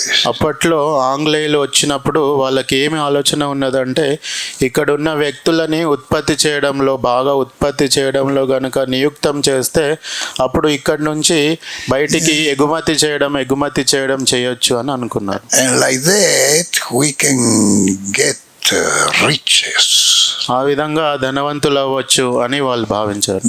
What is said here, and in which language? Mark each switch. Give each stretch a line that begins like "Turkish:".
Telugu: అప్పట్లో ఆంగ్లేయులు వచ్చినప్పుడు వాళ్ళకి ఏమి ఆలోచన ఉన్నదంటే, ఇక్కడ ఉన్న వ్యక్తులని బాగా ఉత్పత్తి చేయడంలో గనుక నియుక్తం చేస్తే అప్పుడు ఇక్కడ నుంచి బయటికి ఎగుమతి చేయడం చేయొచ్చు అని అనుకున్నారు.
English: And like that we can get riches.
Telugu: ఆ విధంగా ధనవంతులు అవ్వచ్చు అని వాళ్ళు భావించారు.